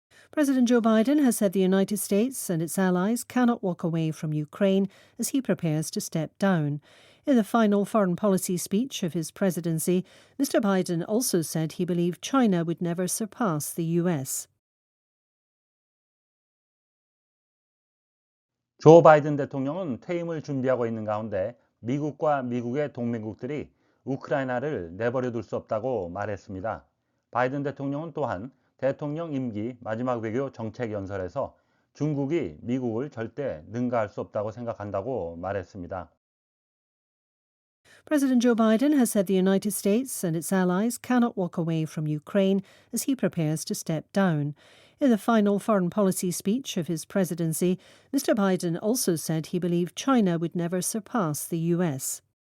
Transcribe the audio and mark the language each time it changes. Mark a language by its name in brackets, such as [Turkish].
[English] President Joe Biden has said the United States and its allies cannot walk away from Ukraine as he prepares to step down. In the final foreign policy speech of his presidency, Mr. Biden also said he believed China would never surpass the US. [Korean] 조 바이든 대통령은 퇴임을 준비하고 있는 가운데 미국과 미국의 동맹국들이 우크라이나를 내버려둘 수 없다고 말했습니다. 바이든 대통령은 또한 대통령 임기 마지막 외교 정책 연설에서 중국이 미국을 절대 능가할 수 없다고 생각한다고 말했습니다. [English] President Joe Biden has said the United States and its allies cannot walk away from Ukraine as he prepares to step down. In the final foreign policy speech of his presidency, Mr. Biden also said he believed China would never surpass the US.